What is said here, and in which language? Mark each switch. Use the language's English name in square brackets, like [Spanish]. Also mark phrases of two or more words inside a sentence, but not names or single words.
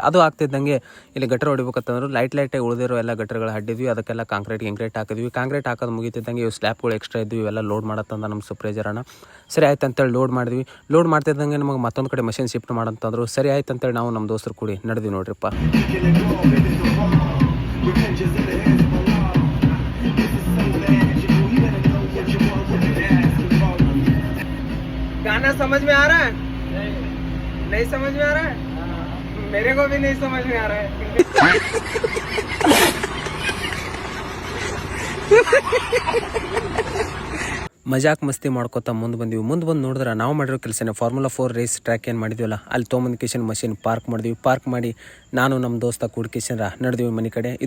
[Kannada] ಅದು ಆಗ್ತಿದ್ದಂಗೆ ಇಲ್ಲಿ ಗಟ್ರ ಹೊಡಿಬೇಕಂತಂದ್ರು. ಲೈಟಾಗಿ ಉಳಿದಿರೋ ಎಲ್ಲ ಗಟ್ರಗಳು ಹಡ್ಡಿದ್ವಿ. ಅದಕ್ಕೆಲ್ಲ ಕಾಂಕ್ರೀಟ್ ಹಾಕಿದ್ವಿ. ಕಾಂಕ್ರೀಟ್ ಹಾಕೋದು ಮುಗಿತಿದ್ದಂಗೆ ಇವು ಸ್ಲ್ಯಾಪ್ಗಳು ಎಕ್ಸ್ಟ್ರಾ ಇದ್ವಿ, ಇವೆಲ್ಲ ಲೋಡ್ ಮಾಡತ್ತಂದ ನಮ್ಮ ಸೂಪರ್ವೈಸರ್ ಅಣ್ಣ. ಸರಿ ಆಯ್ತು ಅಂತೇಳಿ ಲೋಡ್ ಮಾಡಿದ್ವಿ. ಲೋಡ್ ಮಾಡ್ತಿದ್ದಂಗೆ ನಮಗೆ ಮತ್ತೊಂದು ಕಡೆ [English] machine shift [Kannada] ಮಾಡಂತಂದ್ರು. ಸರಿ ಆಯ್ತು ಅಂತೇಳಿ ನಾವು ನಮ್ಮ ದೋಸ್ತರು ಕೂಡಿ ನಡೆದ್ವಿ ನೋಡ್ರಿಪ್ಪ. [Hindi] गाना समझ में आ रहा है? नहीं समझ में आ रहा है? मेरे को भी नहीं समझ में आ रहा है. [Kannada] ಮಜಾಕ್ ಮಸ್ತಿ ಮಾಡ್ಕೊತಾ ಮುಂದೆ ಬಂದು ನೋಡಿದ್ರೆ ನಾವು ಮಾಡಿರೋ ಕೆಲಸನೇ [English] Formula 4 race track [Kannada] ಏನು ಮಾಡಿದ್ವಲ್ಲ, ಅಲ್ಲಿ ತೊಗೊಂಬಂದು ಕಿಶನ್ [English] machine park [Kannada] ಮಾಡಿದ್ವಿ. ಪಾರ್ಕ್ ಮಾಡಿ ನಾನು ನಮ್ಮ ದೋಸ್ತ ಕೂಡಿ ಕಿಶನ್ ನಡೆದ್ವಿ ಮನೆ ಕಡೆ.